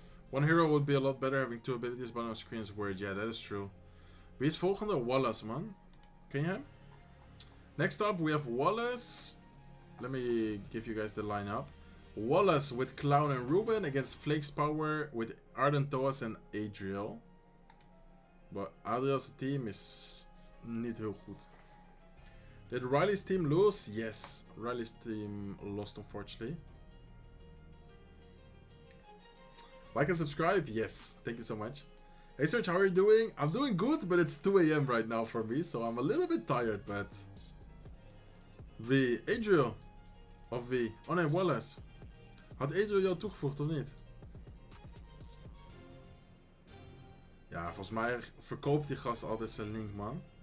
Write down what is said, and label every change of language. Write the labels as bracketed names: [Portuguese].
[English] One hero would be a lot better. Having 2 abilities but on screen is weird. Yeah, that is true. [Dutch] Wie is volgende? Wallace, man. Ken je hem? [English] Next up, we have Wallace. Let me give you guys the lineup. Wallace with Clown and Ruben against Flake's Power with Arontos and Adriel. But Adriel's team is [Dutch] niet heel goed. [English] Did Riley's team lose? Yes, Riley's team lost, unfortunately. Like and subscribe? Yes, thank you so much. Hey Serge, how are you doing? I'm doing good, but it's 2 AM right now for me, so I'm a little bit tired, but... [Dutch] Wie? Adriel? Of wie? Oh nee, Wallace. Had Adriel jou toegevoegd of niet? Ja, volgens mij verkoopt die gast altijd zijn link, man.